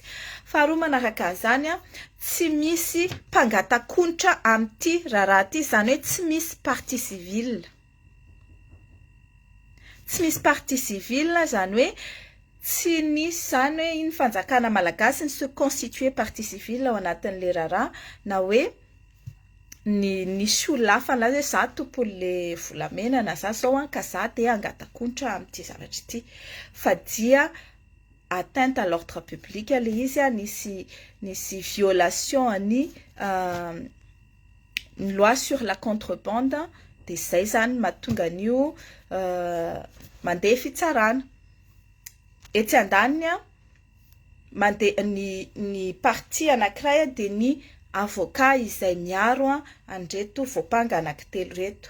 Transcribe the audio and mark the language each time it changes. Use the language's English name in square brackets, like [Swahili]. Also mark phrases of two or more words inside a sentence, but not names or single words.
[Malagasy] Faharoa manaraka an'izany tsy misy mpangatakonitra amin'ity raharaha ity, zany hoe tsy misy [French] partie civile. [Malagasy] Tsy misy [French] partie civile [Malagasy] zany hoe tsy nisy zany hoe iny fanjakana malagasy ny se [French] constituer partie civile [Malagasy] ao anatin'le raharaha na hoe nisy olona hafa na hoe za tompon'le volamena na za zao ka za dia angatakonitra amin'ity zavatra ity, fa dia [French] atteinte à l'ordre public [Malagasy] le izy nisy violation ny [French] loi sur la contrebande, [Malagasy] dia zay zany mahatonga an'io mandeha fitsarana. Etsy andaniny mandeha ny partie anankiray dia ny avocat izay miaro an'ireto voapanga anankitelo reto.